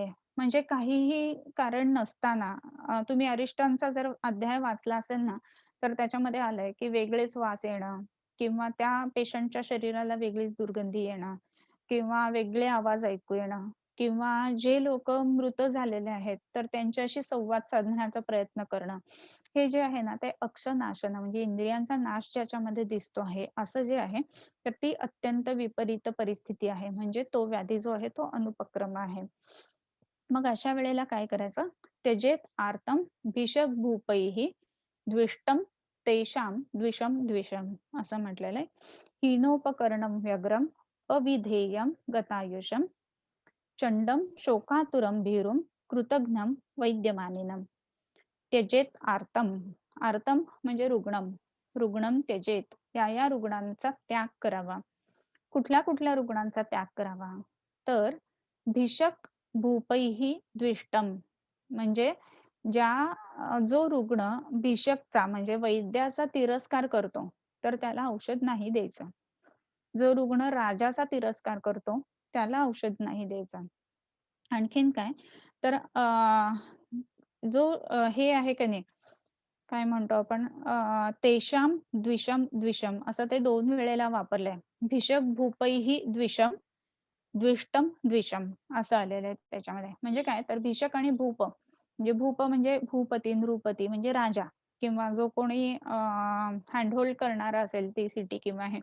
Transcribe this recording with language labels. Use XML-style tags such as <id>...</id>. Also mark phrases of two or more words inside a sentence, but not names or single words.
<mr>म्हणजे काहीही कारण नसताना तुम्ही अरिष्टांचा जर अध्याय वाचला असेल ना, तर त्याच्यामध्ये आलंय, की वेगळेच वास येणं किंवा त्या पेशंटच्या शरीराला वेगळीच दुर्गंधी येणं किंवा वेगळे आवाज ऐकू येणं किंवा जे लोकं मृत झालेले आहेत, तर त्यांच्याशी संवाद साधण्याचा प्रयत्न करणं. हे जे आहे ना, ते अक्षनाशन म्हणजे इंद्रियांचा नाश ज्याच्यामध्ये दिसतो आहे, असं जे आहे, तर ती अत्यंत विपरीत परिस्थिती आहे. म्हणजे तो व्याधी जो आहे तो अनुपक्रम आहे. मग अशा वेळेला काय करायचं?</mr> <sa>त्यजेत आर्तम भिषक भूपैः द्विष्टं तेषां द्विषं द्विषम्</sa> <mr>असं म्हटलेलं आहे.</mr> <sa>हीनोपकरणं व्यग्रं अविधेयं गतायुषं चंडं शोकातुरं भीरुं कृतघ्नं वैद्यमानिनम्. त्यजेत आर्तम.</sa> <mr>आर्तम म्हणजे रुग्णम.</mr> <sa>रुग्णम त्यजेत.</sa> <mr>या रुग्णांचा त्याग करावा. कुठल्या रुग्णांचा त्याग करावा? तर</mr> <sa>भिषक भूपैः द्विष्टम</sa> <mr>म्हणजे जो रुग्ण भिषकचा म्हणजे वैद्याचा तिरस्कार करतो, तर त्याला औषध नाही द्यायचं. जो रुग्ण राजाचा तिरस्कार करतो, त्याला औषध नाही द्यायचं. आणखीन काय तर जो हे आहे की नाही, काय म्हणतो आपण</mr> <sa>तेषां द्विषम द्विषम</sa> <mr>असं ते 2 वेळेला वापरलंय.</mr> <sa>भिषक भूपैः द्विषम, द्विष्टम द्विषम</sa> <mr>असं आलेलं आहे त्याच्यामध्ये. म्हणजे काय तर भिषक आणि भूप म्हणजे भूप म्हणजे भूपती, नृपती म्हणजे राजा किंवा जो कोणी हँडहोल्ड करणारा असेल ती सिटी किंवा हे.</mr>